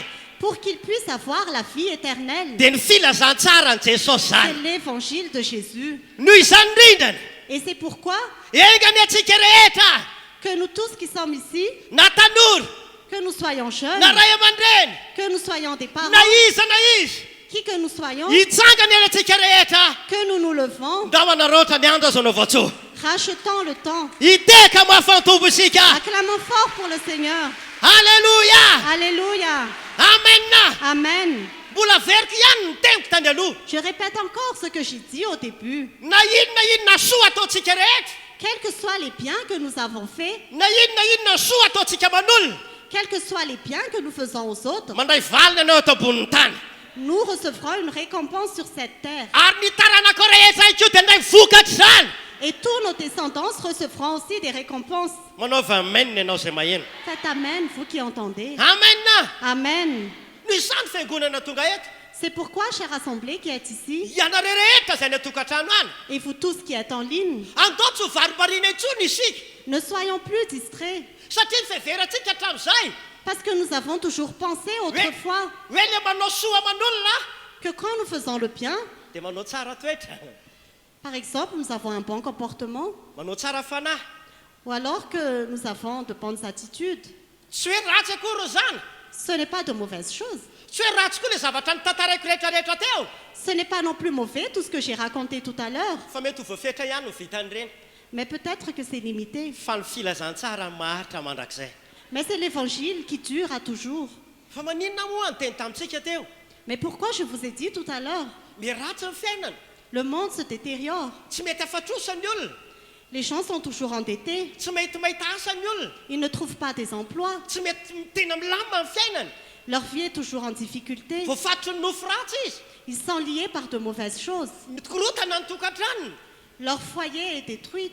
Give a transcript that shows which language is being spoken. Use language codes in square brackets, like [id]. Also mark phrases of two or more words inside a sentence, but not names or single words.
[fr] pour qu'il puisse avoir la vie éternelle. [mg] Dia ny filazantsara ny Jesosy [fr] C'est [mg] zany. [fr] l'évangile de Jésus. [mg] Noho izany indrindrany, [fr] Et c'est pourquoi [mg] engany atsika rehetra, [fr] que nous tous qui sommes ici, [mg] na tanora, [fr] que nous soyons jeunes, [mg] na ray aman-dreny, [fr] que nous soyons des parents, [mg] na iza na izy, [fr] qui que nous soyons, [mg] hitsangany any atsika rehetra. [fr] que nous nous levons, [mg] Ndao anaroatra ny andro azo anaova-tsoa. [fr] rachetons le temps. [mg] Hiteka mahafantombo isika. [fr] Acclamons fort pour le Seigneur. [mg] Halleluja! [fr] Alléluia. [mg] Amen. [fr] Amen. [mg] Mbola veriko ihany ny teniko tany aloha. [fr] Je répète encore ce que j'ai dit au début. [mg] Na inona soa ataontsika rehetra, [fr] Quels que soient les biens que nous avons faits, [mg] na inona soa ataontsika man'olona, [fr] quels que soient les biens que nous faisons aux autres, [mg] mandray valina anao eto ambonin'ny tany. [fr] nous recevrons une récompense sur cette terre. [mg] Ary ny taranako rehetra iko dia ndray vokatra zany. [fr] Et tous nos descendants recevront aussi des récompenses. [mg] Manaova amen ianao izay maheno. [fr] Faites Amen, vous qui entendez. [mg] Amen. [fr] Amen. [mg] Noho izany fiangonana tonga eto. [fr] C'est pourquoi, chère assemblée qui est ici, [mg] ianareo rehetra izay ny atokantrano any [fr] et vous tous qui êtes en ligne, [mg] andao tsy ho varivarina intsony isika [fr] ne soyons plus distraits, [mg] satria nyfeverantsika hatramin'izay [fr] parce que nous avons toujours pensé autrefois [mg] hoe le manao soa aman'olona [fr] que quand nous faisons le bien, [mg] dia manao tsara toetra [fr] par exemple, nous avons un bon comportement, [mg] manao tsara fanahy [fr] ou alors que nous avons de bonnes attitudes, [mg] tsy hoe ratsy akory izany [fr] ce n'est pas de mauvaises choses. [mg] tsy hoe ratsy koa le zavatra nytantaraiko rehetrarehetra teo [fr] Ce n'est pas non plus mauvais tout ce que j'ai raconté tout à l'heure, [mg] fa mety ho voafetra ihany no vitan'ireny [fr] mais peut-être que c'est limité. [mg] fa ny filazantsara maharitra mandrakizay [fr] Mais c'est l'évangile qui dure à toujours. [mg] fa maninona moa ny teny tamintsika teo [fr] Mais pourquoi je vous ai dit tout à l'heure, [mg] miratsy ny fiainana [fr] le monde se détériore. [mg] tsy mety afatrosa ny olona [fr] Les gens sont toujours endettés. [mg] tsy mety mahita asa ny olona [fr] Ils ne trouvent pas des emplois. [mg] tsy mety tena milamina ny fiainana [fr] Leur vie est toujours en difficulté. [mg] voafatry ny nofo ratsy izy [fr] Ils sont liés par de mauvaises choses. [mg] mikorotana ny tokantranony [fr] Leur foyer est détruit.